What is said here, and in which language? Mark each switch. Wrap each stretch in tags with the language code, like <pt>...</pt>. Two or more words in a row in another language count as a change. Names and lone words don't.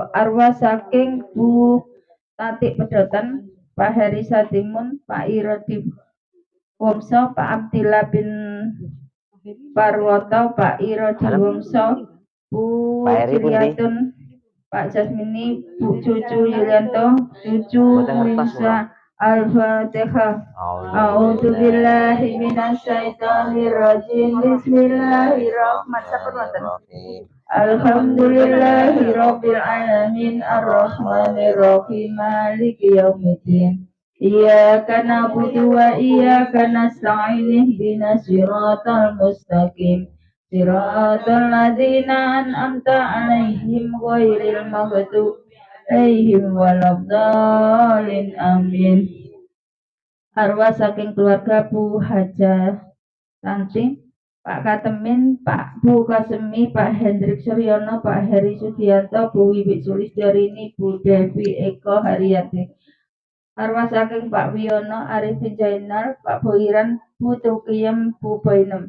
<jv>Arwah saking Bu Tatik Pedotan, Pak Heri Satimun, Pak Irodi Wongso, Pak Abdillah bin Parwoto, Pak Irodi Wongso, Bu Juliatun, Pak Jasmini, Bu Cucu Yulianto, Cucu Muisa. Al-Fatihah.</jv> <ar>أعوذ بالله من الشيطان الرجيم. بسم الله الرحمن الرحيم الحمد لله رب العالمين الرحمن الرحيم مالك يوم الدين. إياك نعبد وإياك نستعين اهدنا الصراط المستقيم. صراط الذين أنعمت عليهم غير المغضوب عليهم ولا الضالين آمين.</ar> <jv>Arwah saking keluarga Bu Haja Tanti, Pak Katemin, Pak Bu Kasemi, Pak Hendrik Suryono, Pak Heri Sudianto, Bu Wiwik Sulisdarini, Bu Devi Eko Haryati. Arwah saking Pak Wiono, Arifin Jainal, Pak Boiran, Bu Tukiyem, Bu Boinem.</jv>